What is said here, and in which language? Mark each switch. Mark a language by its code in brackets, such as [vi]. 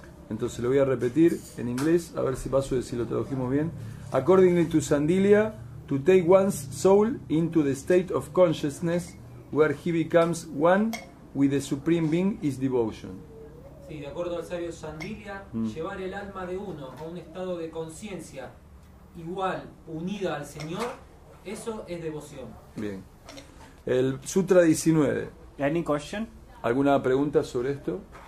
[es] Entonces lo voy a repetir en inglés, a ver si paso de si lo tradujimos bien. [en] According to Sandilia, to take one's soul into the state of consciousness where he becomes one with the Supreme Being is devotion. [es] Sí, de acuerdo al sabio Sandilia, llevar el alma de uno a un estado de conciencia igual, unida al Señor, eso es devoción. Bien. El Sutra 19. [en] Any question? [es] ¿Alguna pregunta sobre esto?